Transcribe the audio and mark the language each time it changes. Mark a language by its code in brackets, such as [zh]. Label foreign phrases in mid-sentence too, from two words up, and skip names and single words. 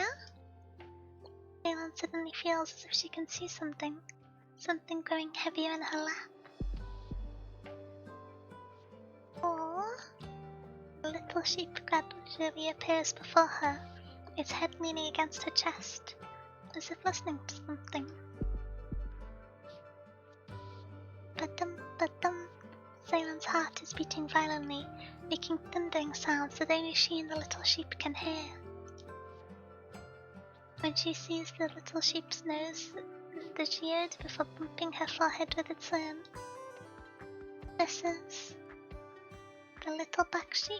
[en] Ceylon suddenly feels as if she can see something growing heavier in her lap. Aww. The little sheep gradually appears before her, its head leaning against her chest, as if listening to something. Ba-dum. Ceylon's heart is beating violently, making thundering sounds that only she and the little sheep can hear. When she sees the little sheep's nose, the geode before bumping her forehead with its own. This is the little black sheep.